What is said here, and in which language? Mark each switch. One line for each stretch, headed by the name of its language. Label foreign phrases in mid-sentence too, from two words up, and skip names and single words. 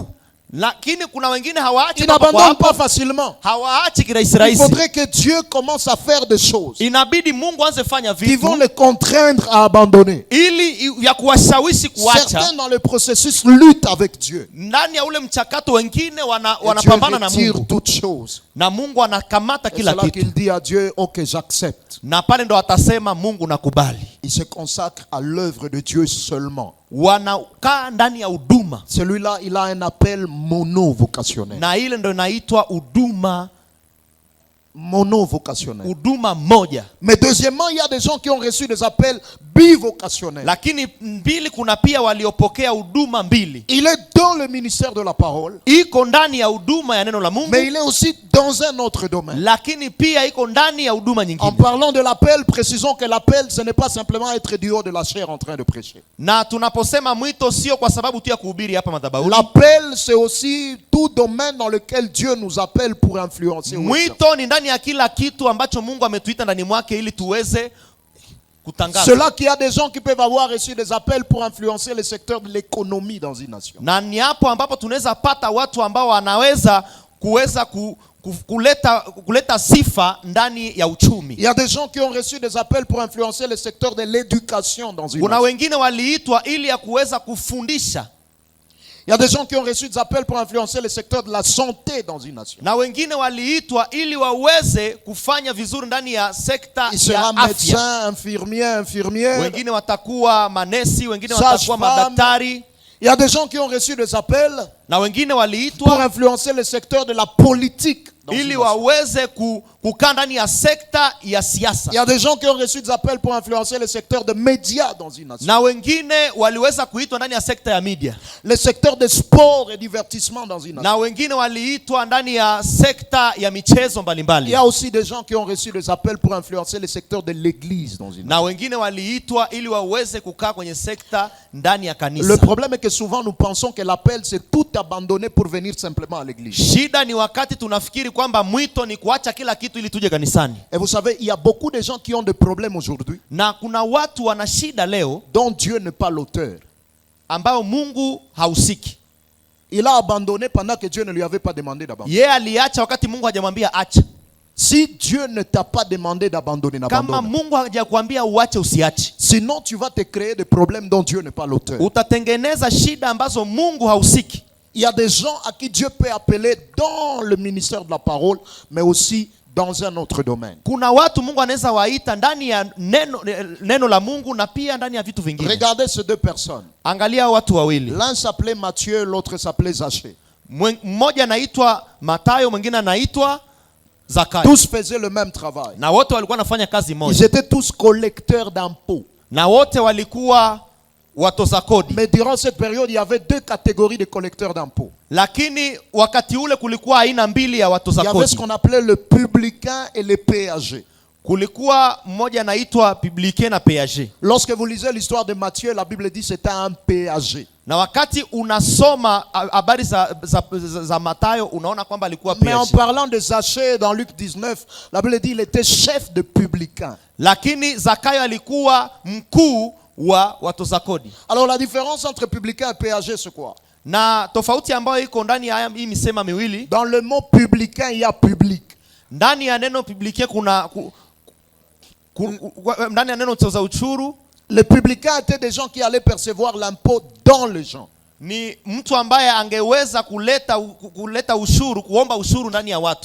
Swahili: Lakini kuna wengine hawaachi
French: Ils
Swahili: papo kwa
French: n'abandonnent
Swahili: hapo.
French: pas facilement.
Swahili: Hawaachi kirahisi
French: Il
Swahili: rahisi.
French: faudrait que Dieu commence à faire des choses
Swahili: Inabidi Mungu anze fanya
French: qui vont
Swahili: vitu
French: les contraindre à abandonner.
Swahili: ili vya kuwashawishi kuacha.
French: Certains dans le processus luttent avec Dieu.
Swahili: Ndani ya ule mchakato wengine
French: Et Dieu
Swahili: wanapambana na
French: retire
Swahili: Mungu.
French: toutes choses.
Swahili: Na Mungu anakamata
French: C'est
Swahili: kila
French: là
Swahili: kitu.
French: qu'il dit à Dieu, ok, j'accepte.
Swahili: Na pale ndo atasema Mungu nakubali.
French: Il se consacre à l'œuvre de Dieu seulement.
Swahili: Wanakaa ndani ya huduma.
French: Celui-là, il a un appel monovocationnel.
Swahili: Na ile ndo inaitwa huduma,
French: Monovocationnel.
Swahili: huduma moja.
French: Mais deuxièmement, il y a des gens qui ont reçu des appels bivocationnels.
Swahili: Lakini mbili, kuna pia waliopokea huduma mbili.
French: Il est dans le ministère de la parole,
Swahili: Iko ndani ya huduma ya neno la Mungu,
French: mais il est aussi dans un autre domaine.
Swahili: lakini pia iko ndani ya huduma
French: En
Swahili: nyingine.
French: parlant de l'appel, précisons que l'appel, ce n'est pas simplement être du haut de la chair en train de prêcher.
Swahili: Na tunaposema mwito sio kwa sababu tu ya kuhubiri hapa madhabahuni.
French: L'appel, c'est aussi tout domaine dans lequel Dieu nous appelle pour influencer.
Swahili: Mwito ni ndani ya kila kitu ambacho Mungu ametuita ndani mwake ili tuweze kutangaza.
French: Cela qu'il y a des gens qui peuvent avoir reçu des appels pour influencer le secteur de l'économie dans une nation.
Swahili: Na ni hapo ambapo tunaweza pata watu ambao wanaweza kuleta sifa ndani ya uchumi.
French: Il y a des gens qui ont reçu des appels pour influencer le secteur de l'éducation dans une
Swahili: Kuna
French: nation.
Swahili: wengine waliitwa ili ya kuweza kufundisha.
French: Il y a des gens qui ont reçu des appels pour influencer le secteur de la santé dans une nation.
Swahili: Na wengine waliitwa ili waweze kufanya vizuri ndani ya sekta
French: Il sera
Swahili: ya afya.
French: médecin, infirmier, infirmière.
Swahili: Wengine watakuwa manesi, wengine
French: Sage
Swahili: watakuwa
French: femme.
Swahili: madaktari.
French: Il y a des gens qui ont reçu des appels
Swahili: Na wengine
French: pour
Swahili: waliitwa
French: influencer le secteur de la politique dans une
Swahili: ili
French: nation.
Swahili: waweze kukaa ndani ya sekta ya siasa.
French: Il y a des gens qui ont reçu des appels pour influencer le secteur des médias dans une nation.
Swahili: Na wengine waliweza kuitwa ndani ya sekta ya media.
French: Le secteur des sports et divertissement dans une nation.
Swahili: Na wengine waliitwa ndani ya sekta ya michezo
French: Il
Swahili: mbalimbali.
French: y a aussi des gens qui ont reçu des appels pour influencer le secteur de l'église dans une nation.
Swahili: Na wengine waliitwa ili waweze kukaa kwenye sekta ndani ya
French: Le
Swahili: kanisa.
French: problème est que souvent nous pensons que l'appel c'est tout abandonner pour venir simplement à l'église.
Swahili: Shida ni wakati tunafikiri kwamba mwito ni kuacha kila kitu ili tuje kanisani.
French: Et vous savez, il y a beaucoup de gens qui ont des problèmes aujourd'hui
Swahili: Na kuna watu wana shida leo
French: dont Dieu n'est pas l'auteur.
Swahili: ambao Mungu hausiki.
French: Il a abandonné pendant que Dieu ne lui avait pas demandé d'abandonner.
Swahili: Yeye aliacha wakati Mungu hajamwambia acha.
French: Si Dieu ne t'a pas demandé d'abandonner,
Swahili: Kama
French: n'abandonne.
Swahili: Mungu hajakwambia uache, usiache.
French: Sinon, tu vas te créer des problèmes dont Dieu n'est pas l'auteur.
Swahili: Utatengeneza shida ambazo Mungu hausiki.
French: Il y a des gens à qui Dieu peut appeler dans le ministère de la parole, mais aussi dans un autre domaine.
Swahili: Kuna watu Mungu anaweza waita ndani ya neno la Mungu na pia ndani ya vitu vingine.
French: Regardez ces deux personnes.
Swahili: Angalia watu wawili.
French: L'un s'appelait Matthieu, l'autre s'appelait Zachée.
Swahili: Mmoja anaitwa Mathayo, mwingine anaitwa Zakayo.
French: Tous faisaient le même travail.
Swahili: Na wote walikuwa wanafanya kazi
French: Ils
Swahili: moja.
French: étaient tous collecteurs d'impôts.
Swahili: Na wote walikuwa watoza kodi.
French: Mais durant cette période, il y avait deux catégories de collecteurs d'impôts.
Swahili: Lakini wakati ule kulikuwa aina mbili ya watoza
French: Il y avait ce
Swahili: kodi.
French: qu'on appelait le publicain et les péagers.
Swahili: Kulikuwa mmoja anaitwa publicain na péager.
French: Lorsque vous lisez l'histoire de Matthieu, la Bible dit c'était un péager.
Swahili: Na wakati unasoma habari za Mathayo unaona kwamba alikuwa
French: Mais en
Swahili: péager.
French: parlant de Zachée dans Luc 19, la Bible dit il était chef de publicain.
Swahili: Lakini Zakayo alikuwa mkuu wa watoza kodi.
French: Alors la différence entre publicain et péager c'est quoi?
Swahili: Na tofauti ambayo iko ndani ya hii misema miwili,
French: Dans le mot publicain, il y a public.
Swahili: ndani ya neno publicain kuna ndani ya neno toza uchuru
French: Les publicains étaient des gens qui allaient percevoir l'impôt dans les gens.
Swahili: ni mtu ambaye angeweza kuleta ushuru, kuomba ushuru ndani ya watu.